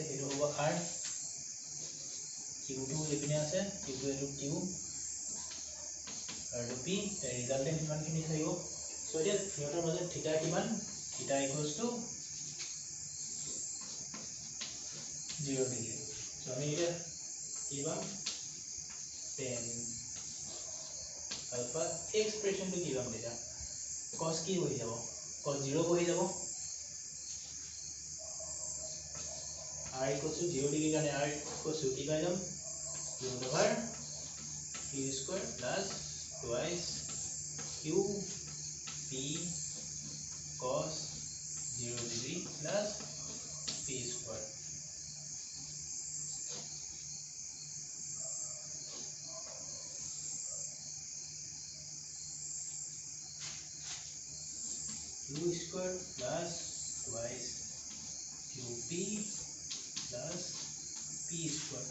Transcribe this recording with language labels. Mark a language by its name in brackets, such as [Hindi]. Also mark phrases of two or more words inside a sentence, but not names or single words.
[Assamese] এটো হ'ব R, Q2 এপিনে আছে, Q2 এটো Q আৰু P, ৰিজাল্টেন্ট ইমানখিনি থাকিব। সো এতিয়া সিহঁতৰ মাজত থিটা কিমান? [English] theta equals to 0 degree, [Assamese] সো আমি এটা কি পাম? [English] tan alpha expression to [Assamese] কি পাম এটা? [English] cos [Assamese] কি হৈ যাব? [English] cos 0 [Assamese] হৈ যাব [English] r equals to 0 degree কাৰণে r equals to [Assamese] কি পাই যাম [English] root over q square plus twice q p cos 0 degree plus p square. q square plus twice qp plus p square.